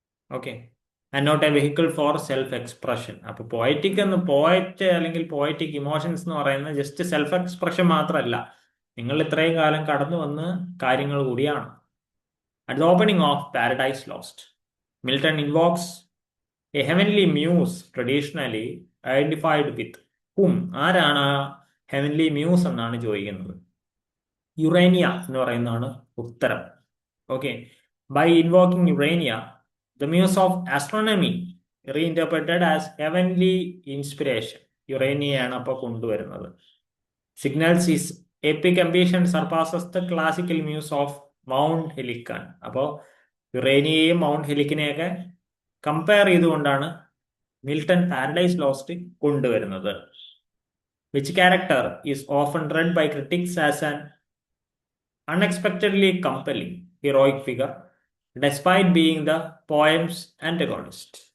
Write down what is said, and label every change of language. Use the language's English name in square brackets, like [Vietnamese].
[Malayalam] Okay, [English] And not a vehicle for self expression. [Malayalam] അപ്പൊ poet അല്ലെങ്കിൽ poetic emotions എന്ന് പറയുന്നത് ജസ്റ്റ് സെൽഫ് എക്സ്പ്രഷൻ മാത്രമല്ല, നിങ്ങൾ ഇത്രയും കാലം കടന്നു വന്ന് കാര്യങ്ങൾ കൂടിയാണ്. [English] At the opening of Paradise Lost, Milton invokes a heavenly muse traditionally identified with hmm. [Malayalam] ആരാണ് ഹെവൻലി മ്യൂസ് എന്നാണ് ചോദിക്കുന്നത്. യുറേനിയ എന്ന് പറയുന്നതാണ് ഉത്തരം. [English] Okay, by invoking Urania, the muse of astronomy reinterpreted as heavenly inspiration. [Malayalam] യുറേനിയയാണ് അപ്പോൾ കൊണ്ടുവരുന്നത്. [English] Signals his epic ambition surpasses the classical muse of Mount Helicon. [Malayalam] അപ്പോൾ യുറേനിയയും mount ഹെലിക്കിനെയൊക്കെ compare ചെയ്തുകൊണ്ടാണ് മിൽട്ടൺ പാരഡൈസ് ലോസ്റ്റ് കൊണ്ടുവരുന്നത്. [English] Which character is often read by critics as an unexpectedly compelling heroic figure despite being the poem's antagonist.